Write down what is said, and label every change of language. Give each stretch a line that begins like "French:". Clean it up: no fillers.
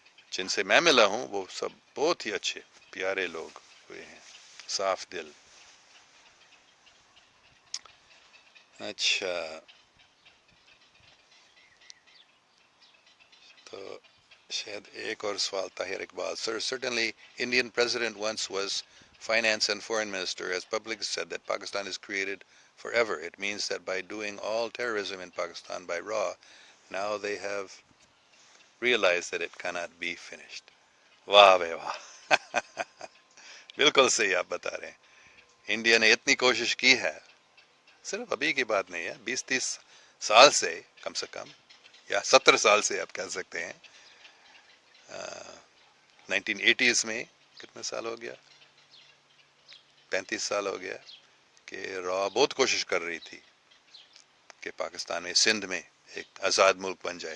Urdu: جن سے میں ملا ہوں وہ سب بہت ہی اچھے پیارے لوگ ہوئے ہیں، صاف دل. اچھا، تو شاید ایک اور سوال Tahir Iqbal.
English: Sir, certainly Indian president once was finance and foreign minister. As public said that Pakistan is created forever. It means that by doing all terrorism in Pakistan by raw, now they have realized that it cannot be finished.
Urdu: واہ بے واہ. بالکل صحیح آپ بتا رہے ہیں. India نے اتنی کوشش کی ہے، صرف ابھی کی بات نہیں ہے، 20-30 سال سے کم سے کم، یا 70 سال سے آپ کہہ سکتے ہیں. 1980s میں کتنے سال ہو گیا، 35 سال ہو گیا کہ را بہت کوشش کر رہی تھی کہ پاکستان میں، سندھ میں ایک آزاد ملک بن جائے.